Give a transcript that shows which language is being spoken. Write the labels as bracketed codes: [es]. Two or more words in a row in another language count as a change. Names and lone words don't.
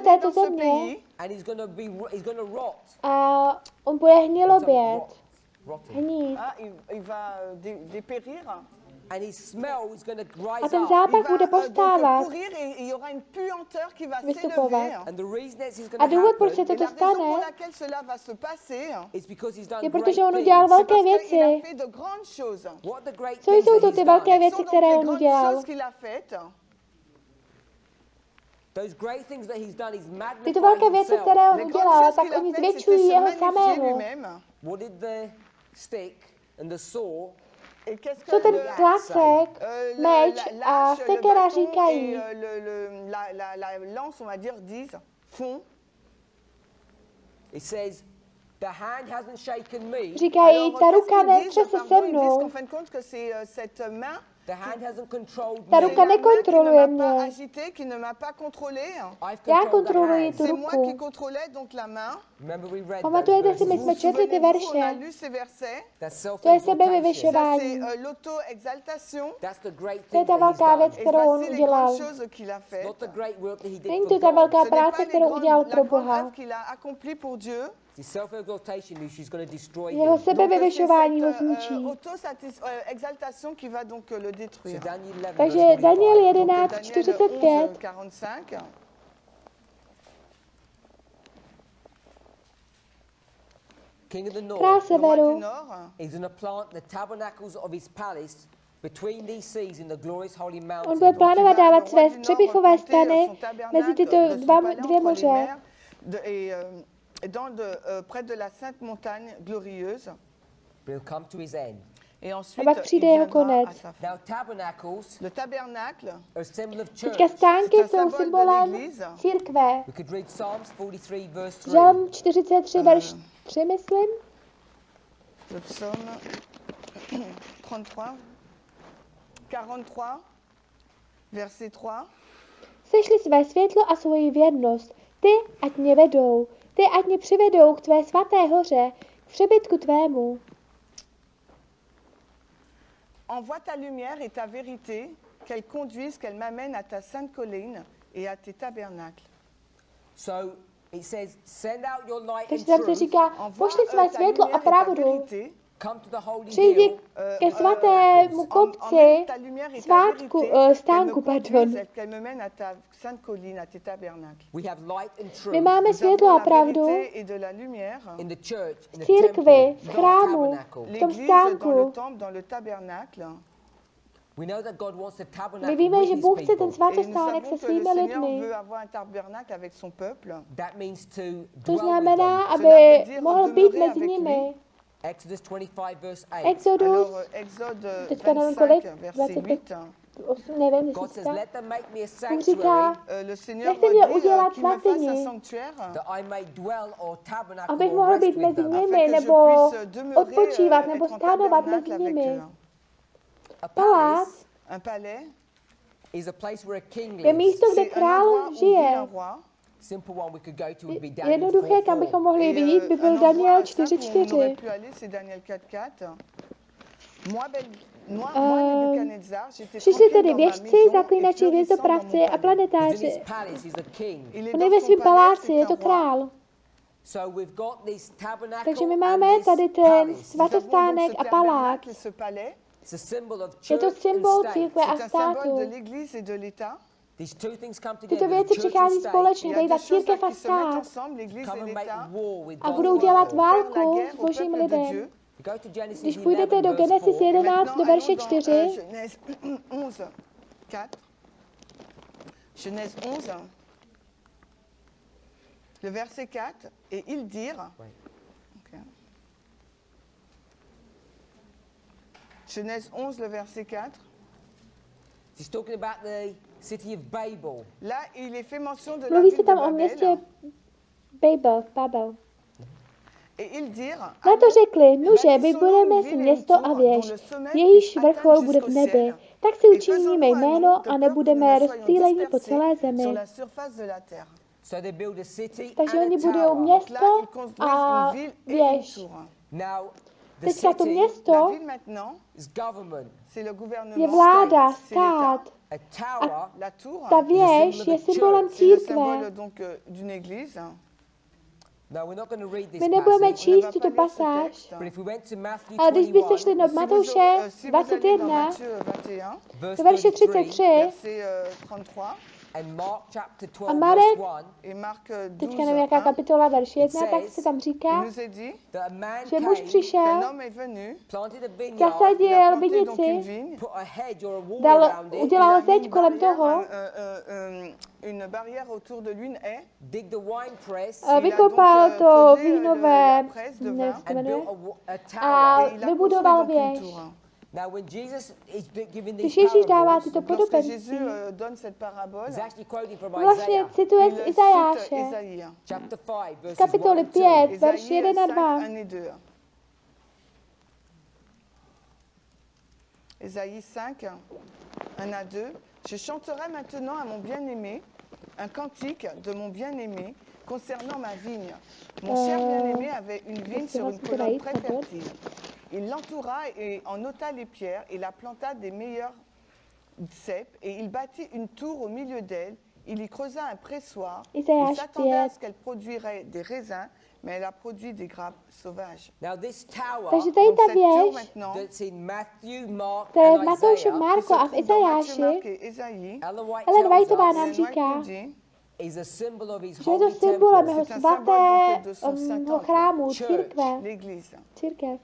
[cs] této [fr] dans ce [cs] země [fr] pays [en] and he's going to rot. [cs] a on bude hnilobět, [en] Rotting. [cs] hnít. [fr] il va dépérir. [cs] A [fr] Il [cs] ten [fr] va [cs] zápach bude [fr] donc [cs] povstávat, [fr] pourrir et il y aura une puanteur qui va [cs] vystupovat. [fr] s'élever. [en] And the reason that is [cs] A [en] going to [cs] důvod, proč se [en] happen [fr] Et [cs] toto [fr] la raison pour [cs] stane, [fr] laquelle cela va se passer, [en] is because he's done [cs] je [en] great [cs] protože on [en] things. [cs] udělal [fr] c'est [cs] velké [fr] parce qu'il a [cs] věci. [fr] fait de grandes choses. [en] What are the great [cs] Co [en] things [cs] jsou [en] that [cs] to [en] he's [cs] ty velké [en] done? [cs] věci, [fr] Sont donc [cs] které [fr] les [cs] on [fr] grandes [cs] udělal? [fr] choses qu'il a faites. [en] Those great things that he's done, he's [cs] Tyto [en] magnified [cs] velké věci, [en] himself. [cs] které on [fr] Les grandes [cs] udělal, [fr] choses [cs] tak [fr] qu'il a [cs] oni [fr] faites, c'était [cs] zvětšují se jeho [fr] magnifier [cs] samého. [en] What [fr] lui-même. [en] did the stick and the saw [fr] Et qu'est-ce que [cs] Co ten [fr] le- [cs] klacek, meč [fr] la [cs] a [fr] lâche, le [cs] sekera [fr] bâton [cs] říkají? [fr] et la lance, on va dire, disent, font. [en] It says, the hand hasn't shaken me, [cs] Říkají, [fr] Alors, [cs] ta [fr] qu'est-ce [cs] ruka [fr] qu'ils disent, [cs] netřese se [fr] pardon, ils disent qu'en [cs] mnou. [fr] fin de compte que c'est cette main [en] The hand hasn't controlled [cs] Ta [en] me. [cs] ruka nekontroluje mě. [en] I've [cs] Já [en] controlled the [cs] kontroluji [en] hand. [cs] tu [fr] C'est moi qui [cs] ruku. [fr] contrôlais donc la main. [en] Remember we read [cs] Pamatujete [en] those [cs] si, my [en] verses? [cs] jsme četli ty [fr] On a [cs] verše. [fr] lu ces versets. [en] That's [cs] To je [en] self-exaltation. [fr] Ça, [cs] sebevyvyšování. [fr] c'est l'auto-exaltation. [en] That's the great [cs] To je [en] thing [cs] ta [en] that he's [cs] velká věc, [en] done. [fr] Et [cs] kterou on [fr] voici les [cs] udělal. [fr] grandes choses qu'il a faites. [en] Not the great work that he did [cs] Není [en] for [cs] to ta [en] God. [cs] velká [fr] Ce n'est [cs] práce, [fr] pas [cs] kterou udělal [fr] la [cs] pro [fr] grande [cs] Boha. [fr] œuvre qu'il a accomplie pour Dieu. [en] It's self-exaltation which is going to destroy [cs] Jeho [en] him. [cs] sebevyvyšování ho [fr] cette [cs] zničí. [fr] auto-exaltation qui va donc le [en] So [fr] détruire. [en] Daniel 11 [cs] Takže [en] verse [cs] Daniel [en] 45. [cs] 11, Daniel 45. [fr] 11:45. [en] King of the [cs] Král [en] north [fr] Le roi du [cs] severu [fr] Nord, [en] is going to plant the tabernacles of his palace between these seas in the glorious holy [cs] on [en] mountain. [cs] bude plánovat [fr] qui va, [cs] dávat [fr] le [cs] své [fr] roi du Nord, [cs] střepichové [fr] planter [cs] stany [fr] son tabernacle [cs] mezi tyto [fr] de son palais [cs] dvě [fr] entre les [cs] moře. [fr] mers près de la sainte montagne glorieuse. [en] Will come to his end. [fr] Et [cs] A [fr] ensuite, [cs] pak přijde jeho [fr] viendra à [cs] konec. [fr] sa fin. [en] Now tabernacles [fr] Le tabernacle, [en] are a symbol of church. [cs] Teďka stánky [fr] C'est un [cs] jsou [fr] symbole de [cs] symbolem [fr] l'église. [cs] církve. [en] We could read Psalms 43 verse 3. [cs] Žalm 43, verš 3, myslím. [fr] le psaume 33, 43, verset 3. [cs] Sešli své světlo a svoji věrnost. Ty, ať mě vedou. Ty, ať mě přivedou k tvé svaté hoře, k přebytku tvému. [fr] Envoie ta lumière et ta vérité, qu'elle conduise, qu'elle m'amène à ta sainte colline et à tes tabernacles. [en] So it says, send out your light [cs] Takže [en] and [cs] tam se [en] truth. [cs] říká, pošli své ta světlo a [fr] lumière et ta [cs] pravdu. [fr] vérité, [en] Come to the holy [cs] Přijdi [en] hill. [cs] ke svatému kopci [fr] emmène ta lumière et ta [cs] svátku, [fr] vérité, qu'elle me [cs] stánku, [fr] conduise, [cs] pardon. [fr] qu'elle me mène à ta sainte colline, à tes tabernacles. [en] We have light and truth [cs] My máme [fr] Nous [cs] světlo [fr] avons [cs] a [fr] la [cs] pravdu [fr] vérité et de la lumière. [en] in the church, in the [cs] církvi, [en] temple, [cs] v [en] in the [cs] chrámu, [en] tabernacle. [cs] v tom [fr] L'église dans le [cs] stánku. [fr] temple, dans le tabernacle. [en] We know that God wants to [cs] My [en] tabernacle [cs] víme, [en] with [cs] že [en] his [cs] Bůh chce ten [en] people. [fr] Et nous [cs] svatostánek [fr] savons [cs] se [fr] que le [cs] svými [fr] Seigneur [cs] lidmi. [fr] veut avoir un tabernacle avec son peuple. [en] That means to [cs] To [en] dwell [cs] znamená, [en] with them. [cs] aby [fr] veut dire [cs] mohl být [fr] demeurer [cs] mezi [fr] avec [cs] nimi. [en] Exodus 25 verse 8. [cs] Exodus, [fr] Alors, Exode [cs] teďka nevím [fr] 25, [cs] kolik, [fr] verset [cs] 25, [fr] 8. [cs] 8, nevím, [en] God [cs] jestli [en] says, [cs] tak. [en] let them make me a [cs] On říká, [en] sanctuary [fr] Le Seigneur [cs] Nechte mě [fr] dit [cs] udělat [fr] qu'il me fasse un [cs] svatyni, [fr] sanctuaire [en] that I may dwell or tabernacle [cs] abych [en] or [cs] mohl [en] rest [cs] být [en] with [cs] mezi [en] them. [cs] nimi, [fr] afin que je [cs] nebo [fr] puisse demeurer, [cs] odpočívat, nebo [fr] être en [cs] stánovat [fr] tabernacle [cs] mezi [fr] avec [cs] nimi. [fr] eux. [en] A [cs] Palác [en] palace [fr] Un palais, [en] is a place where a king [cs] je [en] lives. [cs] místo, kde [fr] c'est un [cs] král [fr] endroit où vit [cs] žije. [fr] un roi. [en] Simple one we could go to would be Daniel [cs] Jednoduché, kam bychom [en] 4:4. [cs] mohli [fr] Et, [cs] vidět, by [fr] un [cs] byl [fr] endroit [cs] Daniel [fr] simple où on aurait 4.4. pu aller, c'est Daniel 4.4. Moi, Nebuchadnezzar, j'étais [cs] Přišli [fr] tranquille [cs] tedy [fr] dans ma [cs] věštci, [fr] maison et [cs] zaklínači, [fr] florissant dans mon [cs] hvězdopravci a [fr] palais. [en] He's in his [cs] planetáři. [en] palace, he's a king. [fr] Il est [cs] On je [fr] dans [cs] ve [fr] son [cs] svém [fr] palais, [cs] paláci, [fr] c'est [cs] je [fr] un [cs] to [fr] roi. [cs] král. [en] So we've got this tabernacle [cs] Takže my [en] and [cs] máme [en] this [cs] tady ten [en] palace. [fr] Nous avons donc [cs] svatostánek [fr] ce [cs] a palác. [fr] tabernacle, ce palais. [en] It's a symbol of [cs] Je to [en] church and [cs] symbol [en] state. [cs] církve a [fr] C'est un symbole [cs] státu. [fr] de l'Église et de l'État. [en] These two things come [cs] Tyto [en] together, [cs] věci [en] church and [cs] přichází [en] state, [cs] společně, [fr] Il y a [cs] tady ta [fr] deux choses là [cs] církev a [fr] qui se mettent [cs] stát. [fr] ensemble, l'Église [en] come [fr] et [en] and make [fr] l'État. [en] war with [cs] A [en] God's [cs] budou dělat [en] people. [fr] Faire la [cs] válku [fr] guerre [cs] s [fr] au [cs] božím [fr] peuple de [cs] lidem. [fr] Dieu. [en] You go to Genesis [cs] Když [en] 11, [cs] půjdete do [en] verse [cs] Genesis [en] 4. [cs] 11 do [fr] Maintenant, [cs] verše [fr] allons dans [cs] 4, [fr] Genèse 11, 4. Genèse 11, le verset 4, et ils dirent. Ouais. Ok. Genèse 11, le verset 4. [en] He's talking about the city of Babel. [fr] Là, il est fait mention de la [cs] mluví [fr] ville [cs] se [fr] de [cs] tam o městě [fr] Babel. [cs] Babel. [fr] Et ils dirent. [cs] Na to řekli, nuže, [fr] bâtissons-nous [cs] vybudujeme [fr] une [cs] si [fr] ville et [cs] město [fr] une [cs] a [fr] tour, [cs] věž, [fr] dont le sommet [cs] jejíž [fr] puisse [cs] vrchol [fr] atteindre [cs] bude v [fr] jusqu'au [cs] nebe. [fr] ciel. [cs] Tak si [fr] Et [cs] učiníme [fr] faisons-nous un [cs] jméno [fr] nom [cs] a [fr] de peur que [cs] nebudeme [fr] nous ne soyons [cs] rozptýleni po [fr] dispersés [cs] celé [fr] sur [cs] zemi. [fr] la surface de la terre. [en] So they build a city [cs] Takže [en] and [cs] oni [en] a [cs] budují [en] tower. [fr] Donc là, [cs] město [fr] ils construisent [cs] a [fr] une ville et une [cs] věž. [fr] tour. [en] Now, the [cs] Teďka to [en] city [fr] La [cs] město [fr] ville maintenant, [en] is government. [fr] c'est le [cs] je [fr] gouvernement. [cs] vláda, [fr] c'est l'État. [cs] stát. [en] A tower [fr] La tour, [cs] Ta věž je symbolem [fr] c'est le [cs] církve. [fr] symbole donc d'une église. [en] No, we're not going to read this [cs] My nebudeme [en] passage. [cs] číst [fr] va [cs] tuto [fr] pas lire ce [cs] pasáž, [fr] texte. [en] But if we went to Matthew [cs] ale když byste [en] 21, [cs] šli do Matouše [fr] si vous allez dans [cs] 21, [fr] Matthieu 21, [en] verse [cs] do verše [en] 33, [cs] 33 [fr] verset 33, [en] and Mark chapter [cs] a [en] 12, [cs] Marek, [en] verse 1, [fr] et Marc 12, [cs] teďka nevím, jaká 1, kapitola, verš 1, [en] It [cs] tak [en] says, [cs] se tam [fr] il [cs] říká, [fr] nous est dit [en] that a man [cs] že muž [en] came, [fr] qu'un [cs] přišel, [fr] homme est venu, [en] planted a vineyard, [fr] il a [cs] zasadil [fr] planté donc une [cs] vinici, [fr] vigne, [en] put a hedge or a wall [cs] dal, [en] around it, [fr] il [cs] a udělal [fr] mis [cs] zeď [fr] une [cs] kolem [fr] barrière, [cs] toho, [fr] une barrière autour de lui, une haie, [en] dig the wine press, [cs] a [fr] il a [cs] vykopal [fr] donc, [cs] to [fr] creusé, [cs] vínové, [fr] la presse de [cs] ne, [fr] vin, [cs] jak se to [en] and [cs] jmenuje, [en] built a [cs] a [en] tower. [fr] et il a [cs] vybudoval [fr] construit donc une [cs] věž. [fr] tour. [en] Now, when Jesus is giving [cs] Když [en] these [cs] Ježíš dává [en] parables, [cs] tyto [fr] Lorsque Jésus [cs] podobenství, [fr] donne cette parabole, [en] he's actually quoting from [cs] vlastně [en] Isaiah, [cs] cituje [fr] il [cs] z [fr] cite [cs] Izajáše, [fr] Isaïe. [en] chapter 5, verses [cs] kapitoly [en] 1 and 2. [cs] 5, verš [fr] Isaïe [cs] 1 a [fr] 5, [cs] 2. [fr] 1 et 2. Ésaïe 5, 1 à 2. Je chanterai maintenant à mon bien-aimé un cantique de mon bien-aimé concernant ma vigne. Mon cher bien-aimé avait une vigne sur une colonne très fertile. Il l'entoura et en ôta les pierres et la planta des meilleurs cèpes et il bâtit une tour au milieu d'elle. Il y creusa un pressoir. Il s'attendait à ce qu'elle produirait des raisins, mais elle a produit des grappes sauvages. [cs] Takže tady ta věž, to je v Matouši, Marko a v Izajáši. Ellen Whiteová nám říká, že je to symbolem jeho svatého chrámu, církev.